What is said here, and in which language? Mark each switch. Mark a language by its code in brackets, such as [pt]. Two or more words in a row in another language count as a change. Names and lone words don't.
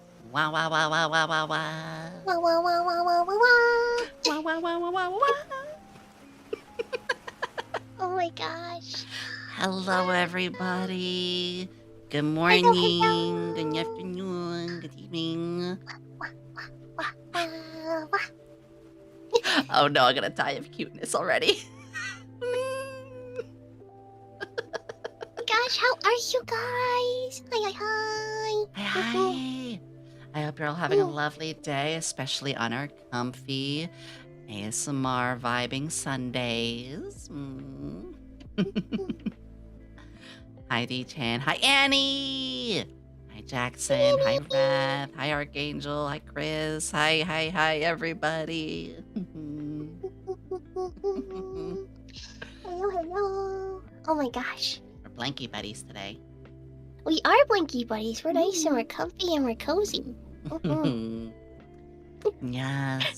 [en] Wow, wow, wow, wow, wow, wow, wow. Wah, wah, wah, wah, wah, wah, wah. Wow, wow, wow, wow, wow, wow. Oh my gosh. Hello, everybody. Good Hello, morning, good hello. afternoon, good evening. Wah, wah, wah, wah. Oh no, I'm gonna die of cuteness already. Gosh, how are you guys? Hi, hi, hi. Hi, hi. I hope you're all having a Mm. lovely day, especially on our comfy ASMR vibing Sundays. Hi, D-Chan. Hi, Annie. Hi, Jackson. Hi, Rev. Hi, Archangel. Hi, Chris. Hi, everybody. Hello, hello. Oh my gosh. We're blankie buddies today. We are blinky buddies. We're nice and we're comfy and we're cozy. Yes.